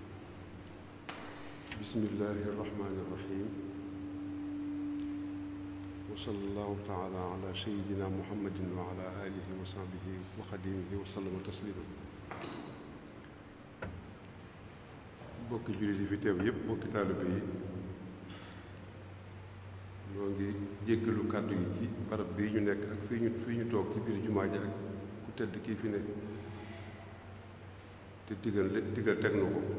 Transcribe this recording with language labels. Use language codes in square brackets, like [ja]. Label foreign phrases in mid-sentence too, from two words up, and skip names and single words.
[ar] بسم الله الرحمن الرحيم وصلى الله تعالى على سيدنا محمد وعلى آله وصحبه وخديمه وسلم تسليما [wo] bokki jullit yi fi teew yépp bokki taalibe yi ñoo ngi jéggalu kàddu yi ci barab bii ñu nekk ak fii ñu toog ci biir jumaa ji ak ku tedd kii fi nekk te digal teg na ko.